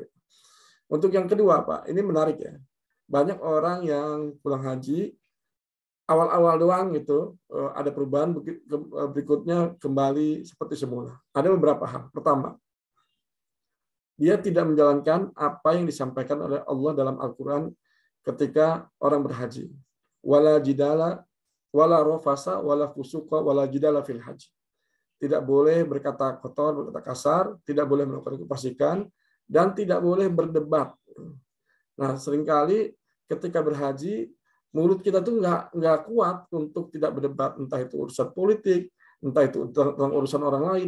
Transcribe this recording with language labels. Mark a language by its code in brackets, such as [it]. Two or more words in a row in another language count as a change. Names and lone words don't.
[id] Untuk yang kedua, Pak, ini menarik ya. Banyak orang yang pulang haji, awal-awal doang gitu, ada perubahan, berikutnya kembali seperti semula. Ada beberapa hal. Pertama, dia tidak menjalankan apa yang disampaikan oleh Allah dalam Al-Quran ketika orang berhaji. [ar] ولا جدال ولا رفث ولا فسوق ولا جدال في الحج. [id] tidak boleh berkata kotor, berkata kasar, tidak boleh melakukan kefasikan, dan tidak boleh berdebat. Nah, seringkali ketika berhaji, mulut kita tuh nggak kuat untuk tidak berdebat, entah itu urusan politik, entah itu tentang urusan orang lain.